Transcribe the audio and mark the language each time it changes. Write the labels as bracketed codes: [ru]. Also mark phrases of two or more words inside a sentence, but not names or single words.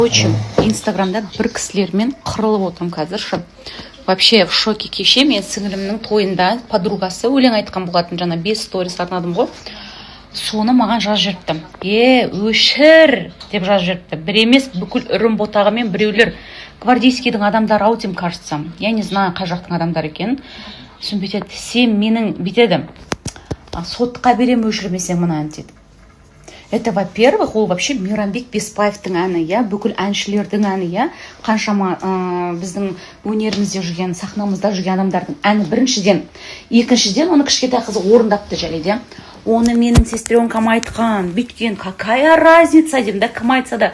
[kk] Очень инстаграмда бір кісілермен қырылып отырмын қазір. [ru] Вообще в шоке. [kk] Кеше мен сіңілімнің тойында подругасы өлең айтқан болатын, жаңа 5 сторис арнадым ғой. Соны маған жазып жіберіпті. Өшір деп жазып жіберіпті. Бір емес, бүкіл үрім ботағымен біреулер гвардейскийдің адамдары ау деймін, [ru] кажется. Я не знаю, [kk] қай жақтың адамдары екенін. Сосын бүйтеді, сен менің бүйтеді, сотқа берем өшірмесең мына ән дейді. [ru] Это, во-первых, [kk] ол вообще Мейрамбек Беспаевтың әні, я, бүкіл әншілердің әні, я, қаншама біздің өнерімізде жүрген, сахнамызда жүрген адамдардың әні біріншіден. Екіншіден, оны кішкентай қызы орындапты жарайды. Оны менің сестренкам айтқан, бүйткен, [ru] какая разница [kk] деймін да, кім айтса да.